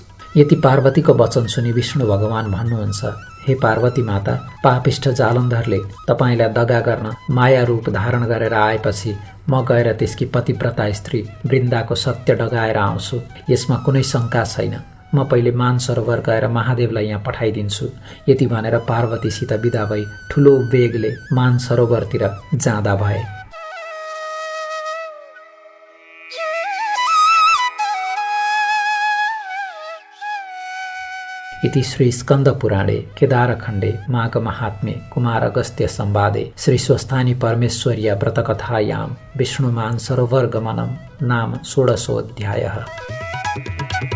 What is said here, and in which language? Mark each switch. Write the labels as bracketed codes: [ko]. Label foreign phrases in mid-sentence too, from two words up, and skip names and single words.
[ne] यति पार्वतीको वचन सुनि विष्णु भगवान भन्नुहुन्छ, हे पार्वती माता, पापिष्ठ जालन्धरले तपाईँलाई दगा गर्न माया रूप धारण गरेर आएपछि म गएर त्यसकी पतिव्रता स्त्री वृन्दाको सत्य डगाएर आउँछु। यसमा कुनै शङ्का छैन। म पहिले मानसरोवर गएर महादेवलाई यहाँ पठाइदिन्छु। यति भनेर पार्वतीसित बिदा भई ठुलो वेगले मानसरोवरतिर जाँदा भए। [sa] इति श्री स्कंद पुराणे केदारखण्डे माघ महात्म्ये कुमार अगस्त्य संवादे श्री स्वस्थानी परमेश्वर्या व्रतकथायां विष्णु मानसरोवर गमनम नाम 16 अध्यायः।